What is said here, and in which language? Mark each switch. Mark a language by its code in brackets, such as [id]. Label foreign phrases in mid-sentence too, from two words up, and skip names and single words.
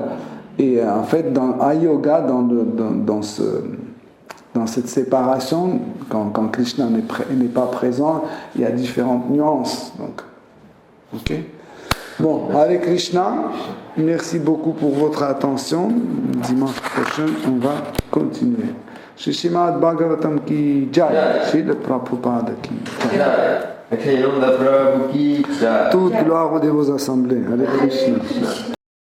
[fr] Et en fait, dans ayoga, dans cette séparation, quand Krishna n'est pas présent, il y a différentes nuances. Donc, ok. Bon, [sa] Hare Krishna, [fr] merci beaucoup pour votre attention. Dimanche prochain, on va continuer. [hi] Shri Srimad Bhagavatam ki jai, Shri Prabhupada ki jai. [fr] Toute gloire aux assemblées. [sa] Hare Krishna.